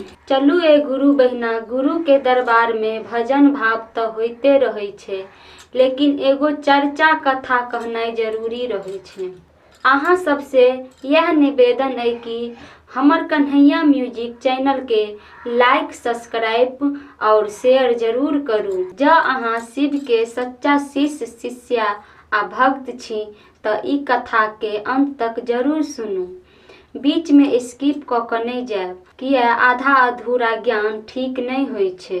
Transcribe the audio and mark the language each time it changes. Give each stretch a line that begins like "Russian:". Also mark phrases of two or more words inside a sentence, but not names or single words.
Maithili: चलू ए गुरु बहिना, गुरु के दरबार में भजन भाव तो होते रहे छे, लेकिन एगो चर्चा कथा कहनाई जरूरी रहे छे। अहाँ सबसे यह निवेदन है कि हमर कन्हैया म्यूजिक चैनल के लाइक, सब्सक्राइब और शेयर जरूर करू। जँ अहाँ शिव के सच्चा शिष्य शिष्या आ भक्त छी तो ई कथा के अंत तक जरूर सुनू। बीच में स्किप क के नहीं जाएब, किया आधा अधूरा ज्ञान ठीक नहीं होय छे।